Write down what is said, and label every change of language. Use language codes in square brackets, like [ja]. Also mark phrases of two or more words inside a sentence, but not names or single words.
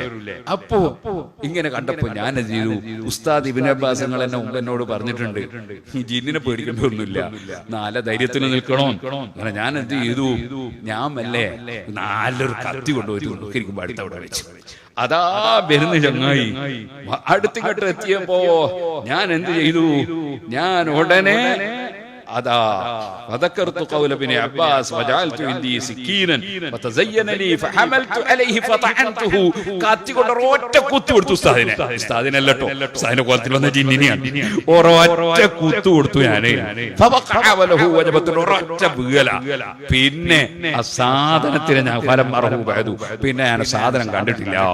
[ml] അപ്പോ ഇങ്ങനെ കണ്ടപ്പോ ഞാൻ എന്ത് ചെയ്തു, ഉസ്താദ് ഇബ്നു അബ്ബാസ് എന്നെ മുമ്പ് എന്നോട് പറഞ്ഞിട്ടുണ്ട്, ഈ ജിന്നിനെ പേടിക്കേണ്ട ഒന്നുമില്ല, നല്ല ധൈര്യത്തിന് നിൽക്കണോ. അങ്ങനെ ഞാൻ എന്ത് ചെയ്തു, ഞാൻ മെല്ലെ നല്ലൊരു കത്തി കൊണ്ടുപോയിരിക്കുമ്പോ അടുത്തവിടെ വെച്ചു. അതാ വരുന്ന ചങ്ങായി അടുത്തിങ്ങോട്ട് എത്തിയപ്പോ ഞാൻ എന്ത് ചെയ്തു, ഞാൻ ഉടനെ അതാ [ar] فذكرت قول ابن عباس وجعلت عندي سكينا فتزين لي فحملت عليه فطعنته [ml] കാത്തി കൊണ്ട് ഒറ്റ കുത്തു കൊടുത്തു ഉസ്താദിനല്ലോ, ഉസ്താദിന്റെ കോലത്തിൽ വന്ന ജിന്നിനെയാണ്. ഒരൊറ്റ കുത്തു കൊടുത്തു ഞാന്. ഒരൊറ്റ വീല. പിന്നെ ആ സാധനത്തിന് ഞാൻ ഫലം മറന്നു പോയതു, പിന്നെ ഞാൻ സാധനം കണ്ടിട്ടില്ല.